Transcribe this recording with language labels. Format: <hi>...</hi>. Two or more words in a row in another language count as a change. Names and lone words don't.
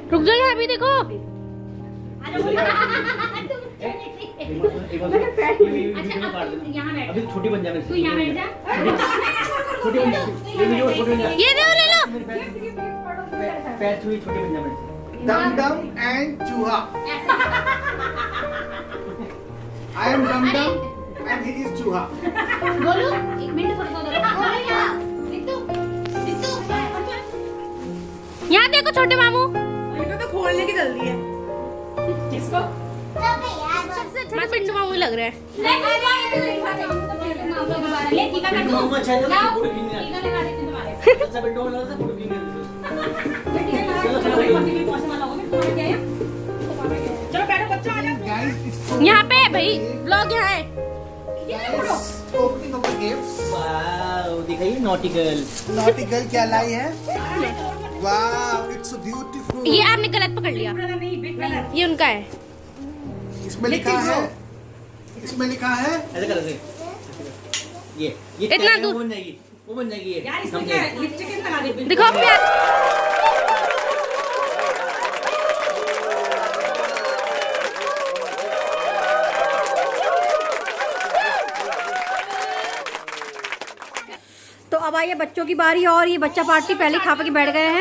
<hi>रुक जाओ, यहाँ भी देखो। यहाँ बैठ, अभी छोटी बन जाए, तू यहाँ बैठ जा। छोटी बन जाए, ये दो, ले लो। पैर छुई छोटी बन जाए।</hi> <en>Dum Dum and Chooha. I am Dum Dum and he is Chooha.</en> <hi>बोलो, एक मिनट थोड़ा सा उधर। बोलो यहाँ, रितु, रितु। यहाँ देखो छोटे मामू। इनको तो खोलने की जल्दी है। किसको? सबसे अच्छा पिंटू मामू लग रहा है। ले टीका कर दो। अच्छा है, लाओ, फोटो खींचने आ रही टीका लगा देते तुम्हारे। है। अच्छा बेटो वाला फोटो खींचने आ रही है। चलो बैठो बच्चों, आ जाओ।</hi> <en>Guys, it's</en> <hi>यहाँ पे है भाई, ब्लॉग यहाँ है।</hi> <en>opening of the gifts.</en> <hi>वाओ, दिखाइए</hi> <en>naughty girl. Naughty girl</en> <hi>क्या लाई है?</hi> <en>Wow, it's so beautiful.</en> <hi>ये आपने गलत पकड़ लिया, नहीं,</hi> <en>big color.</en> <hi>ये उनका है। इसमें लिखा है, इसमें लिखा है ऐसे कर ऐसे। ये इतना क्या है, दूर। वो बन जाएगी, वो बन जाएगी ये। यार इसमें क्या है? लिपस्टिक किस लगा दी? दिखो अपने हाथ। तो अब आई है बच्चों की बारी और ये बच्चा पार्टी पहले खा के बैठ गए हैं।</hi>